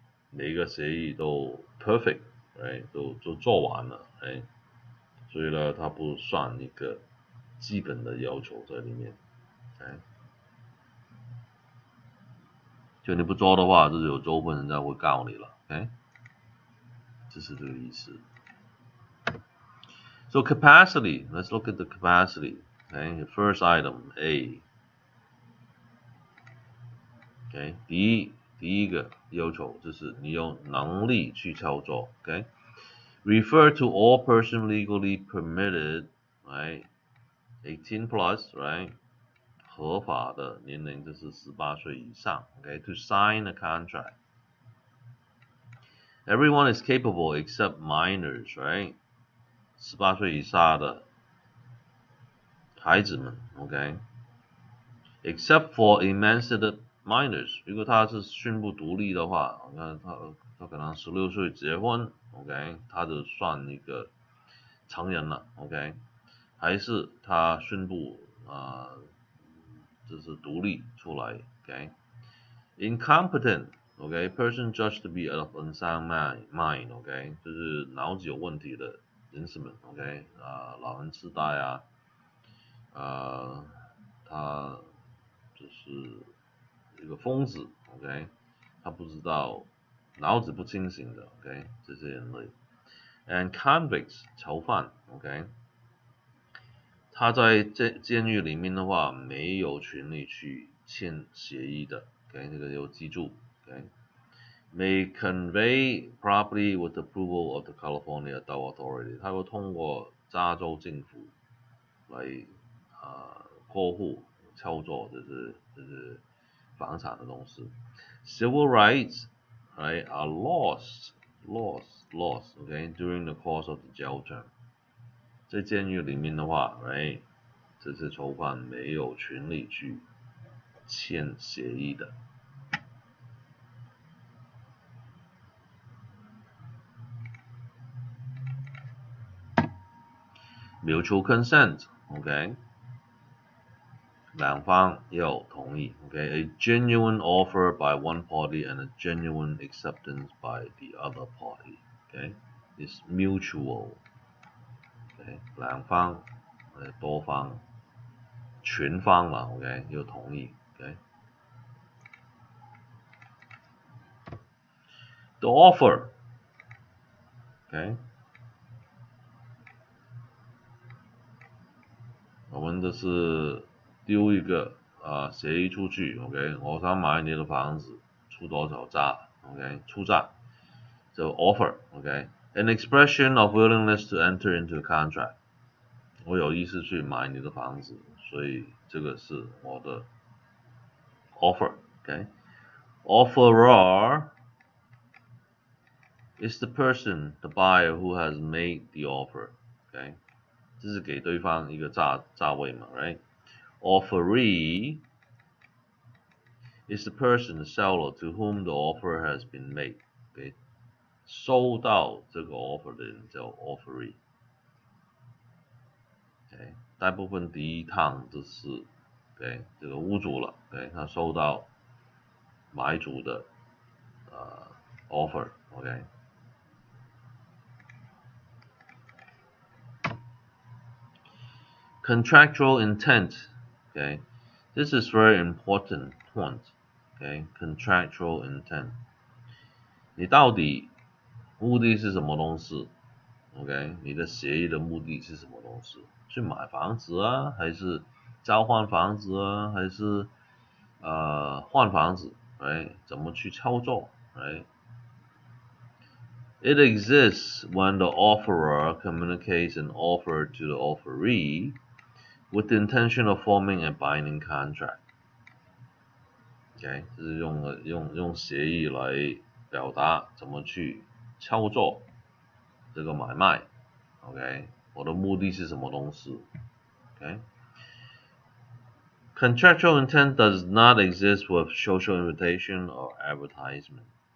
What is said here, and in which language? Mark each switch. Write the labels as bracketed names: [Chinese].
[Chinese] 每一个协议都 [English] perfect， [Chinese] right？ 都做完了，哎，所以呢，它不算一个基本的要求在里面，哎。就你不做的话，就是有纠纷，人家会告你了，OK？这是这个意思。 [English] So capacity, let's look at the capacity. Okay, the first item A. [Chinese] Okay, 第一个要求就是你有能力去操作。 [English] Okay, refer to all person legally permitted, right? 18 plus, right? [Chinese] 合法的年龄就是18岁以上。 [English] Okay, to sign a contract. Everyone is capable except minors, right? [Chinese] 18岁以下的孩子们 ，OK？ [English] Except for emancipated minors， [Chinese] 如果他是宣布独立的话，你看他可能16岁结婚 ，OK？他就算一个成人了 ，OK？还是他宣布就是独立出来 [English] ，OK？Incompetent，OK？Person judged to be of unsound mind，OK？ [Chinese] 就是脑子有问题的人士们 ，OK？ 老人痴呆啊。他就是一个疯子 ，OK？他不知道，脑子不清醒的 ，OK？这些人类 ， [English] and convicts [Chinese] 囚犯 ，OK？他在监狱里面的话，没有权利去签协议的 ，OK？这个要记住 ，OK？ [English] May convey property with approval of the California Adult Authority， [Chinese] 他会通过加州政府来过户操作就是房产的东西。 [English] Civil rights, right, are lost, okay, during the course of the jail term. [Chinese] 在监狱里面的话 ，right， 这些囚犯没有权利去签协议的。 [English] Mutual consent, okay？ [Chinese] 两方要同意 [English] ，OK？A genuine offer by one party and a genuine acceptance by the other party, OK? Is mutual, OK？ [Chinese] 两方多方全方嘛 [English] ，OK？ [Chinese] 要同意 [English] ，OK？The offer, OK？ [Chinese] 我们这是丢一个协议出去 ，OK？我想买你的房子，出多少价 ，OK？出价，这 offer，OK？ [English] An expression of willingness to enter into a contract. [Chinese] 我有意思去买你的房子，所以这个是我的 offer. [English] Okay. Offeror is the person, the buyer who has made the offer. Okay. [Chinese] 这是给对方一个价位嘛 right? [English] Offeree is the person, the seller, to whom the offer has been made. Okay. [Chinese] 收到这个 offer 的人叫 offeree. [English] Okay. [Chinese] 大部分第一趟就是 okay, 这个屋主了 okay, 他收到买主的offer. [English] Okay. Contractual intent. Okay. This is very important point. Okay. Contractual intent. [Chinese] 你到底目的是什么东西 ？OK， 你的协议的目的是什么东西？去买房子啊，还是交换房子啊，还是换房子？Right？怎么去操作 ？Right？ [English] It exists when the offerer communicates an offer to the offeree with the intention of forming a binding contract. [Chinese] OK， 这是用协议来表达怎么去操作这个买卖。 OK， 我的目的是什么东西 ？OK。 [English] Contractual intent does not exist with social invitation or advertisement.